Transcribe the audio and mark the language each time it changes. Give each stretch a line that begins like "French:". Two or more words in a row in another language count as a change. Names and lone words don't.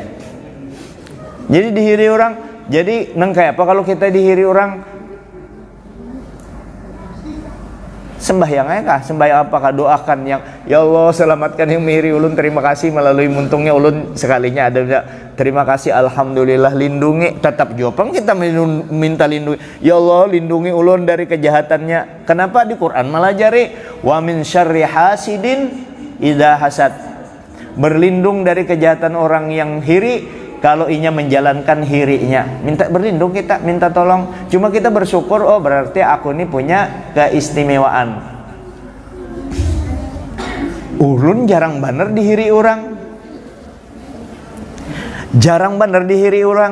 Banjar: Jadi dihiri orang, jadi neng kayak apa kalau kita dihiri orang? Sembahyang aja kah? Sembahyang apakah? Doakan yang, ya Allah selamatkan yang mihiri ulun, terima kasih melalui muntungnya ulun sekalinya ada, terima kasih alhamdulillah,
Indonesian: lindungi, tetap jawab kita minta lindungi, ya Allah lindungi ulun dari kejahatannya. Kenapa di Quran malah jari
Arabic: ومن شر حاسد إذا حسد,
Banjar: berlindung dari kejahatan orang yang hiri kalau inya menjalankan hirinya.
Indonesian: Minta berlindung, kita minta tolong. Cuma kita bersyukur, oh berarti aku ini punya keistimewaan.
Banjar: Ulun jarang bener dihiri orang, jarang bener dihiri orang.